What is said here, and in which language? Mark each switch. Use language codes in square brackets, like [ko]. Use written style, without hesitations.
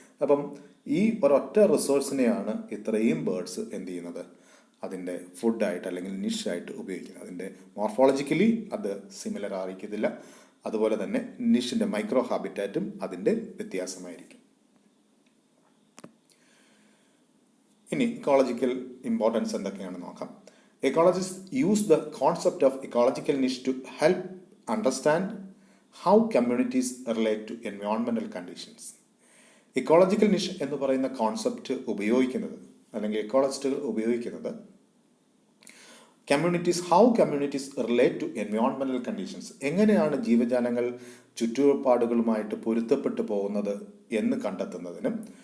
[ml] അപ്പം ഈ ഒരൊറ്റ റിസോഴ്സിനെയാണ് ഇത്രയും ബേർഡ്സ് എന്ത് ചെയ്യുന്നത്, അതിൻ്റെ ഫുഡായിട്ട് അല്ലെങ്കിൽ നിഷായിട്ട് ഉപയോഗിക്കുന്നത്. അതിൻ്റെ മോർഫോളജിക്കലി അത് സിമിലർ ആയിരിക്കത്തില്ല. അതുപോലെ തന്നെ നിഷിൻ്റെ മൈക്രോ ഹാബിറ്റാറ്റും അതിൻ്റെ വ്യത്യാസമായിരിക്കും. ഇനി ഇക്കോളജിക്കൽ ഇമ്പോർട്ടൻസ് എന്തൊക്കെയാണെന്ന് നോക്കാം. [en] Ecologists use the concept of ecological niche to help understand how communities relate to environmental conditions. [ml] Ecological നിഷ് എന്ന് പറയുന്ന കോൺസെപ്റ്റ് ഉപയോഗിക്കുന്നത് അല്ലെങ്കിൽ എക്കോളജിസ്റ്റുകൾ ഉപയോഗിക്കുന്നത് [en] how communities relate to എൻവയോൺമെന്റൽ conditions, [ml] എങ്ങനെയാണ് ജീവജാലങ്ങൾ ചുറ്റുപാടുകളുമായിട്ട് പൊരുത്തപ്പെട്ടു പോകുന്നത് എന്ന് കണ്ടെത്തുന്നതിനും